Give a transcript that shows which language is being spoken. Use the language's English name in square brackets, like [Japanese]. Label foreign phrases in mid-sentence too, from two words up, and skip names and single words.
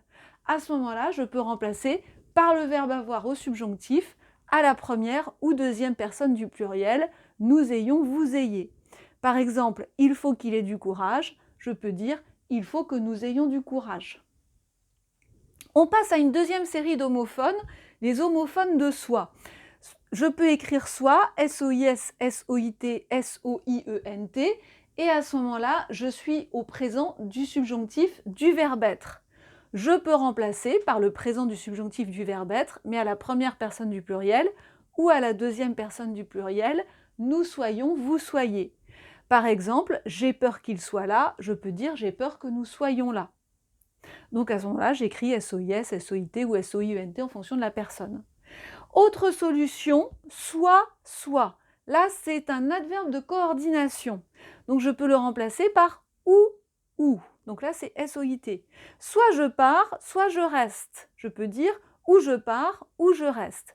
[French] À ce moment-là, je peux remplacer par le verbe avoir au subjonctif à la première ou deuxième personne du pluriel, nous ayons, vous ayez. Par exemple, il faut qu'il ait du courage, je peux dire il faut que nous ayons du courage. On passe à une deuxième série d'homophones, les homophones de soi. Je peux écrire soit, S-O-I-S, S-O-I-T, S-O-I-E-N-T, et à ce moment-là, je suis au présent du subjonctif du verbe être. Je peux remplacer par le présent du subjonctif du verbe être, mais à la première personne du pluriel ou à la deuxième personne du pluriel, nous soyons, vous soyez. Par exemple, j'ai peur qu'il soit là, je peux dire j'ai peur que nous soyons là. Donc à ce moment-là, j'écris S-O-I-S, S-O-I-T ou S-O-I-E-N-T en fonction de la personne. Autre solution, soit, soit. Là, c'est un adverbe de coordination. Donc je peux le remplacer par ou. Donc là, c'est S-O-I-T. Soit je pars, soit je reste. Je peux dire ou je pars, ou je reste.